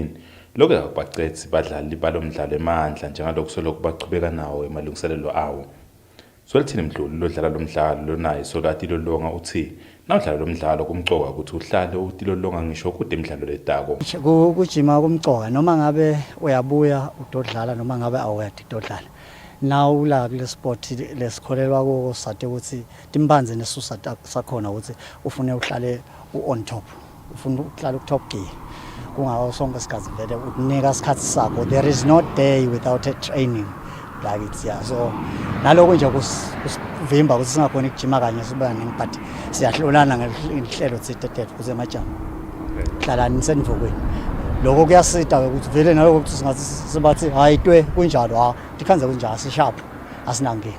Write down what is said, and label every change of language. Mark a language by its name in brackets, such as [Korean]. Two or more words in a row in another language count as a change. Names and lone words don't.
[Swati] Lokho akubaqedzi badlali balomdlalo emandla njengalokho soloko bachubeka nawo emalungiselelo awo. Eswatini Mdluli lodlala lomdlalo lonayo solatilolonga uthi nawudlala lomdlalo kumcoka ukuthi uhlale utilolonga ngisho kude imidlalo letako. Kujima kumcoka noma ngabe uyabuya udodlala noma ngabe awuyadi udodlala. Now la kule sport lesikholelwa ko sathe ukuthi timbanze nesusa sakhona ukuthi ufune uhlale [English] on top. [Swati] Ufuna uhlale ku [English] top gear. [Swati] Kungawo sonke isikhathi vele ukunika isikhathi sakho. [English] There is no day without a training like it's yeah. [Swati] So naloko nje kusivimba ukuthi singakhona ukujima kanye sibaningi but siyahlolana ngehlelo tsetete kuze majama. Hlala nisendvukweni. Lokho kuyasita ukuthi vele naloko ukuthi singathi sibathi hayitwe kunjalo tikhanze kunjalo sisharp asinankinga.